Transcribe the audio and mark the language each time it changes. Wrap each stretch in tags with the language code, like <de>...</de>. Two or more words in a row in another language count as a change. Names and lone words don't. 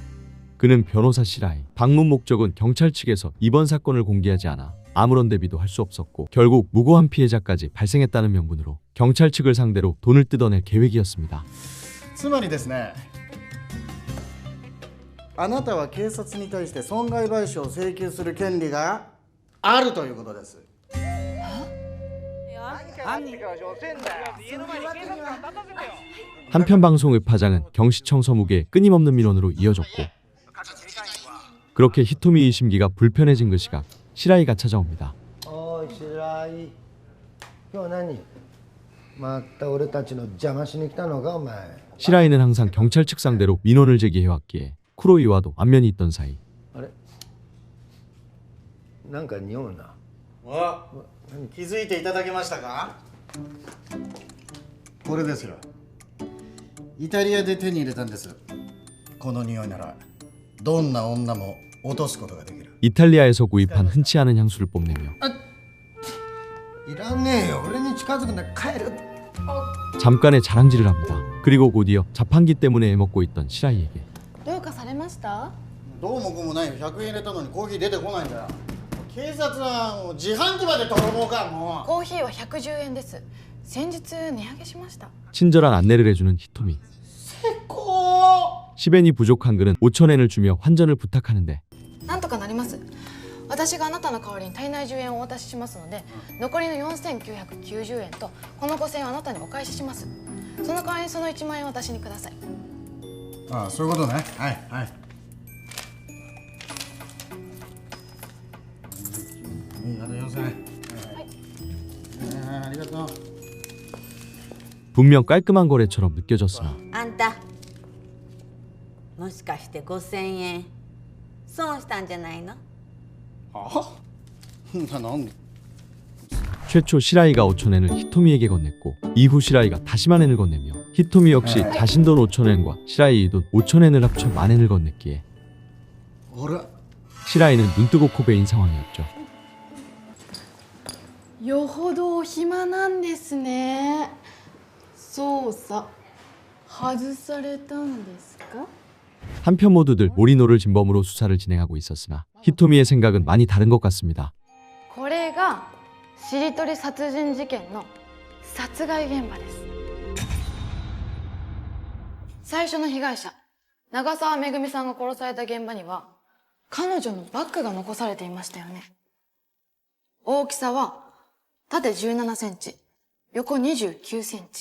<ko>그는 변호사 시라이. 방문 목적은 경찰 측에서 이번 사건을 공개하지 않아 아무런 대비도 할 수 없었고 결국 무고한 피해자까지 발생했다는 명분으로 경찰 측을 상대로 돈을 뜯어낼 계획이었습니다.</ko> <ja>つまりですね、あなたは警察に対して損害賠償を請求する権利があるということです。</ja> <ko>한편 방송의 파장은 경시청 서무계의 끊임없는 민원으로 이어졌고 그렇게 히토미의 심기가 불편해진 그 시각 시라이가 찾아옵니다.</ko> <ja>おい白井、今日何また俺たちの邪魔しに来たのかお前。</ja> <ko>시라이는 항상 경찰 측 상대로 민원을 제기해왔기에 쿠로이와도 안면이 있던 사이</ko> <ja>あれなんか匂うな。気づいていただけましたか？これですよ。イタリアで手に入れたんです。この匂いならどんな女も落とすことができる。</ja> <ko>이탈리아에서 구입한 흔치 않은 향수를 뽐내며</ko> <ja>いらねえよ。俺に近づくな。帰る。</ja> <ko>잠깐의 자랑질을 합니다. 그리고 곧이어 자판기 때문에 애먹고 있던 시라이에게</ko> <ja>どうかされました？どうもこうもないよ。100円入れたのにコーヒー出てこないんだよ。警察はもう自販機まで泥棒かもう。コーヒーは110円です。先日値上げしました。</ja> <ko>친절한 안내를 해주는 히토미.</ko> <ja>こう</ja> <ko>10엔이 부족한 그는 5,000엔을 주며 환전을 부탁하는데</ko> <ja>なんとかなります。私があなたの代わりに足りない10円をお渡ししますので、残りの4990円とこの5000円をあなたにお返しします。その代わりにその1万円を私にください。ああ、そういうことね。はいはい。あと4000円。はい。ありがとう。</ja> <ko>분명 깔끔한 거래처럼 느껴졌으나</ko> <ja>あんたもしかして5000円損したんじゃないの？なんで</ja> <ko>최초 시라이가 5,000엔을 히토미에게 건넸고 이후 시라이가 다시 10,000엔을 건네며 히토미 역시 자신 돈 5,000엔과 시라이의 돈 5,000엔을 합쳐 10,000엔을 건넸기에 시라이는 눈뜨고 코 베인 상황이었죠.</ko> <ja>よほどお暇なんですね。捜査外されたんですか？</ja> <ko>한편 모두들 몰이노를 진범으로 수사를 진행하고 있었으나 히토미의 생각은 많이 다른 것 같습니다.</ko> <ja>これがしりとり殺人事件の殺害現場です。最初の被害者長澤めぐみさんが殺された現場には彼女のバッグが残されていましたよね。大きさは縦17センチ、横29センチ。</ja>